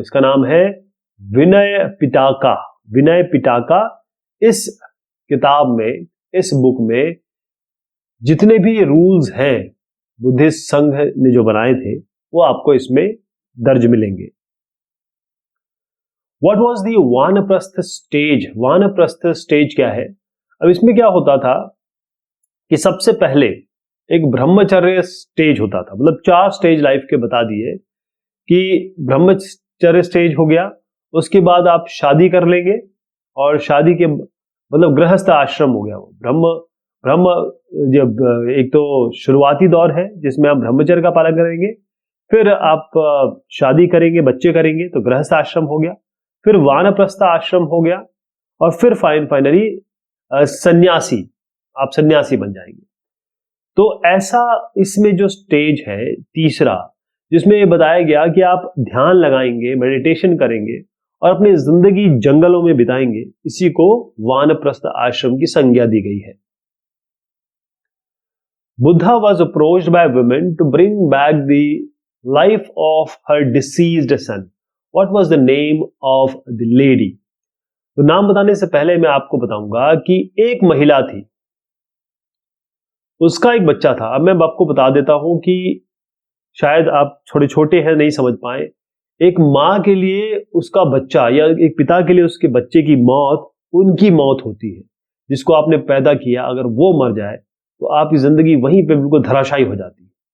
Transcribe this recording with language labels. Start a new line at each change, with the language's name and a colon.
Hindi: इसका नाम है विनय पिटाका। विनय पिटाका। इस किताब में, इस बुक में जितने भी रूल्स हैं बुद्धिस्ट संघ ने जो बनाए थे, वो आपको इसमें दर्ज मिलेंगे।
English: What was the vanaprastha stage?
Hindi: वानप्रस्थ स्टेज क्या है? अब इसमें क्या होता था कि सबसे पहले एक ब्रह्मचर्य स्टेज होता था। मतलब 4 स्टेज लाइफ के बता दिए कि ब्रह्मचर्य स्टेज हो गया, उसके बाद आप शादी कर लेंगे, और शादी के मतलब गृहस्थ आश्रम हो गया। वो ब्रह्म जब एक तो शुरुआती दौर है जिसमें आप ब्रह्मचर्य का पालन करेंगे, फिर आप शादी करेंगे, बच्चे करेंगे तो गृहस्थ आश्रम हो गया, फिर वानप्रस्थ आश्रम हो गया, और फिर फाइनली सन्यासी, आप सन्यासी बन जाएंगे। तो ऐसा इसमें जो स्टेज है तीसरा, जिसमें ये बताया गया कि आप ध्यान लगाएंगे, मेडिटेशन करेंगे और अपनी जिंदगी जंगलों में बिताएंगे, इसी को वानप्रस्थ आश्रम की संज्ञा दी गई है।
English: Buddha was approached by women to bring back the life of her deceased son. What was the name of the lady?
Hindi: तो नाम बताने से पहले मैं आपको बताऊंगा कि एक महिला थी, उसका एक बच्चा था। अब मैं आपको बता देता हूं कि शायद आप थोड़े छोटे हैं, नहीं समझ पाए। एक माँ के लिए उसका बच्चा या एक पिता के लिए उसके बच्चे की मौत उनकी मौत होती है, जिसको आपने पैदा किया, अगर वो मर जाए तो आपकी जिंदगी वहीं पे बिल्कुल धराशायी हो जाती है।